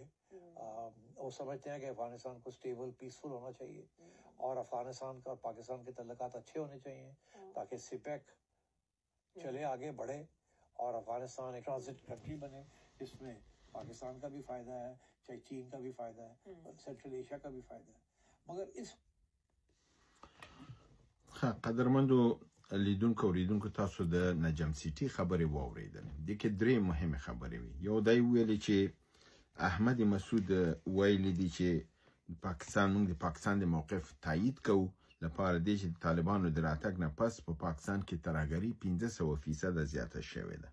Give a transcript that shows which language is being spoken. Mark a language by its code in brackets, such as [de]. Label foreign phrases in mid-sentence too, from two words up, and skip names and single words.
[ur] وہ سمجھتے ہیں کہ افغانستان کو [en] stable peaceful [ur] ہونا چاہیے اور افغانستان کا اور پاکستان کے تعلقات اچھے ہونے چاہیے تاکہ سی پیک چلے آگے بڑھے اور افغانستان ایک [en] transit country [ur] بنے جس میں پاکستان کا بھی فائدہ ہے، چاہے چین کا بھی فائدہ ہے، سینٹرل ایشیا کا بھی فائدہ ہے. مگر اس [ps] قدرمندو لیدونکو اوریدونکو، تاسو د نجم سیټي خبرې واورېدلې. دې کې درې مهمې خبرې وي. یو دا ویلې چې احمد مسعود ویلي دي چې موږ د پاکستان د موقف تایید کوو، لپاره دی چې د طالبانو د راتګ نه پس په پاکستان کې ترهګري 1500% زیاته شوې ده.